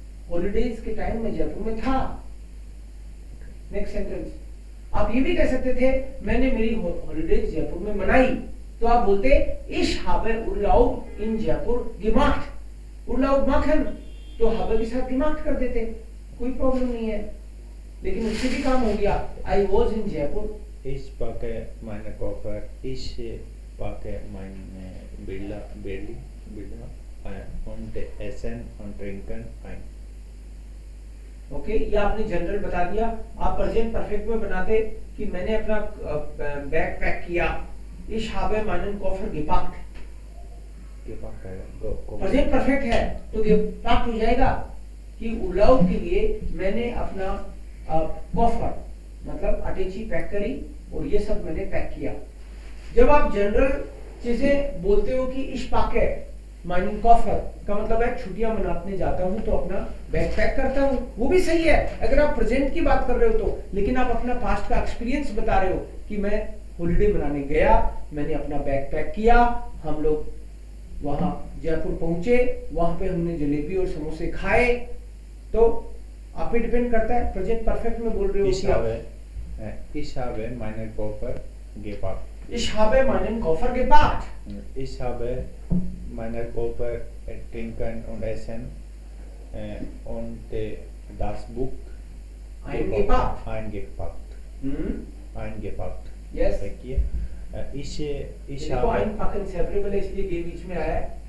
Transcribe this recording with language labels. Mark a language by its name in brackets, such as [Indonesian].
[Hindi] Holidays के time में जयपुर में था। नेक्स्ट सेंटेंस, आप ये भी कह सकते थे मैंने मेरी हॉलीडेज जयपुर में मनाई, तो आप बोलते इश [German] habe Urlaub in जयपुर gemacht, Urlaub machen, [Hindi] तो habe के साथ gemacht कर देते, कोई प्रॉब्लम नहीं है। लेकिन उससे भी काम हो गया, [English] I was in Jaipur. [German] ich packe meine Koffer, ich packe meine Bilder und essen und trinken ein। [Hindi] Okay, ये आपने जनरल बता दिया। आप प्रेजेंट परफेक्ट में बनाते कि मैंने अपना बैग पैक किया, [German] ich habe meinen Koffer gepackt। gepackt है, go [Hindi] प्रेजेंट परफेक्ट है तो gepackt हो जाएगा कि उर्लाउब के लिए मैंने अपना कॉफर मतलब अटैची पैक करी और ये सब मैंने पैक किया। जब आप जनरल चीजें बोलते हो कि इश पाके माइनिंग कॉफर का मतलब है छुट्टियां मनाने जाता हूं तो अपना बैग पैक करता हूं, वो भी सही है अगर आप प्रेजेंट की बात कर रहे हो तो। लेकिन आप अपना पास्ट का एक्सपीरियंस बता रहे हो कि मैं हॉलिडे मनाने गया, मैंने अपना बैग पैक किया, हम लोग वहां जयपुर पहुंचे, वहां पे हमने जलेबी और समोसे खाए, तो आप पे डिपेंड करता है। प्रेजेंट परफेक्ट में बोल रहे हो कि [German] ich habe meinen Koffer gepackt, ich habe meinen Koffer gepackt, ich habe meinen Koffer trinken und essen und das Buch eingepackt। eingepackt, eingepackt। [English] Yes। [Hindi] देखिए ich देखो [German] habe [Hindi] einpacken सेपरेबल है इसलिए ये बीच में आया है,